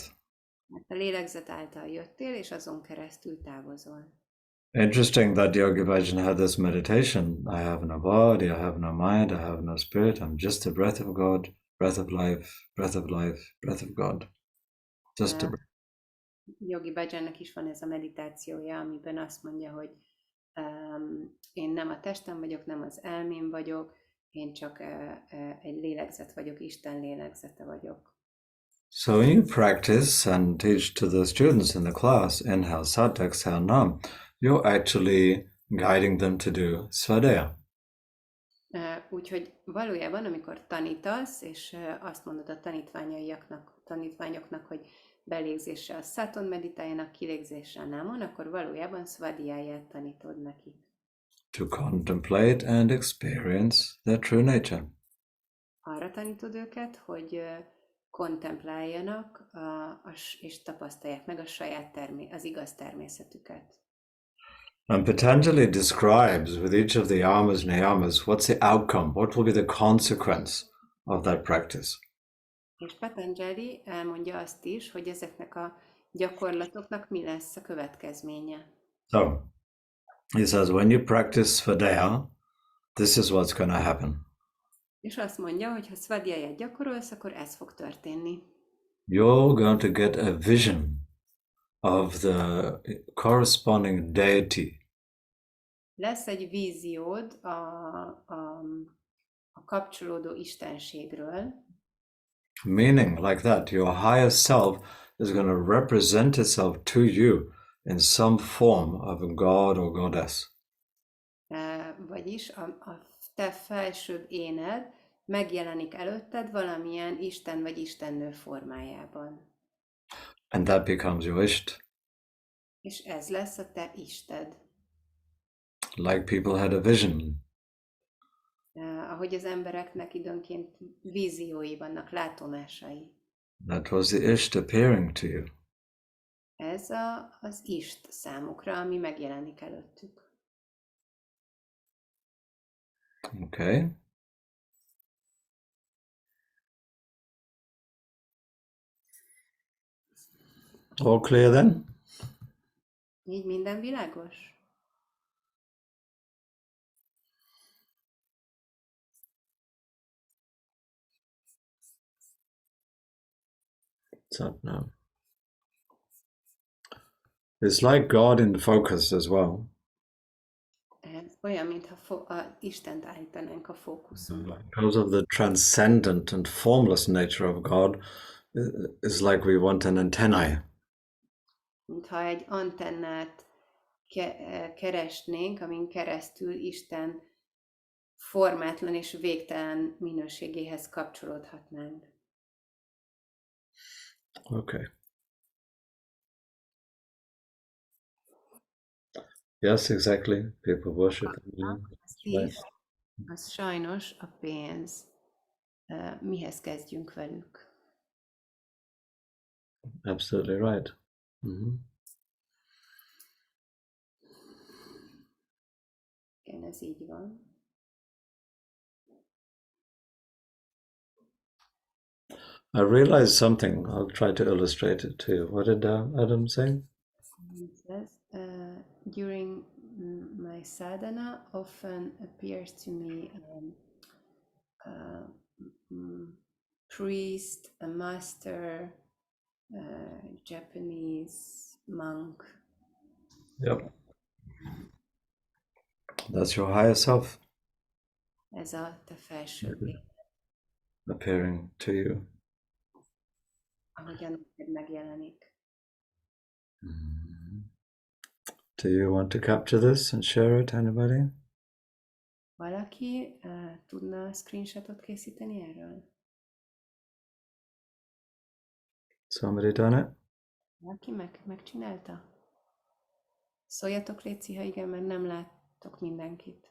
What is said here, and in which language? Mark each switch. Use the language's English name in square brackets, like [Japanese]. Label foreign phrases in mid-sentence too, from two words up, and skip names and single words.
[Hungarian] Mert a lélegzet által jöttél, és azon keresztül távozol. [English] Interesting that Yogi Bhajan had this meditation. I have no body, I have no mind, I have no spirit. I'm just the breath of God, breath of life, breath of life, breath of God. Just a breath. [Hungarian] Yogi Bhajannak is van ez a meditációja, amiben azt mondja, hogy én nem a testem vagyok, nem az elmém vagyok, én csak egy lélegzet vagyok, Isten lélegzete vagyok. [English] So when you practice and teach to the students in the class, inhale sat, exhale nam, you're actually guiding them to do svadhyaya. [Hungarian] Úgyhogy valójában, amikor tanítasz, és azt mondod a tanítványoknak, hogy belégzéssel a száton meditáljanak, kilégzéssel námon, akkor valójában svadhyáját tanítod nekik. [English] To contemplate and experience their true nature. [Hungarian] Arra tanítod őket, hogy kontempláljanak és tapasztalják meg a saját az igaz természetüket. [English] And Patanjali describes with each of the yamas, niyamas, what's the outcome, what will be the consequence of that practice. [Hungarian] És Patanjali elmondja azt is, hogy ezeknek a gyakorlatoknak mi lesz a következménye. [English] So, he says, when you practice svadhyaya, this is what's going to happen. [Hungarian] És azt mondja, hogy ha svadhyáját gyakorolsz, akkor ez fog történni. [English] You're going to get a vision of the corresponding deity. [Hungarian] Lesz egy víziód a kapcsolódó istenségről. [English] Meaning like that, your higher self is going to represent itself to you in some form of a god or goddess. [Hungarian] Vagyis a te felsőbb éned megjelenik előtted valamilyen isten vagy istennő formájában. [English] And that becomes your isht. [Hungarian] És ez lesz a te isted. [English] Like people had a vision. [Hungarian] Ahogy az embereknek időnként víziói vannak, látomásai. [English] That was the isht appearing to you. [Hungarian] Ez az ist számukra, ami megjelenik előttük. [English] Okay. All clear then? [Hungarian] Így minden világos? Satnam. [English] It's like God in focus as well. [Hungarian] olyan, mintha Istent állítanánk a fókuszunkba. [English] Because of the transcendent and formless nature of God, is like we want an antennae. [Hungarian] Mintha egy antennát keresnénk, amin keresztül Isten formátlan és végtelen minőségéhez kapcsolódhatnánk. [English] Okay. Yes, exactly. People worship. [Hungarian] Az sajnos a pénz. Mihez kezdjünk velük? [English] Absolutely right. Mm-hmm. [Hungarian] Igen, ez így van. [English] I realized something. I'll try to illustrate it to you. What did Adam say? It says, during my sadhana, often appears to me priest, a master, Japanese monk. Yep. That's your higher self [Hungarian] Ez a te felső lény, [English] appearing to you. [Hungarian] ahogyan neked megjelenik. [English] Do you want to capture this and share it, anybody? [Hungarian] Valaki tudna screenshotot készíteni erről? [English] Somebody done it? [Hungarian] Valaki megcsinálta? Szóljatok, léci, ha igen, mert nem láttok mindenkit.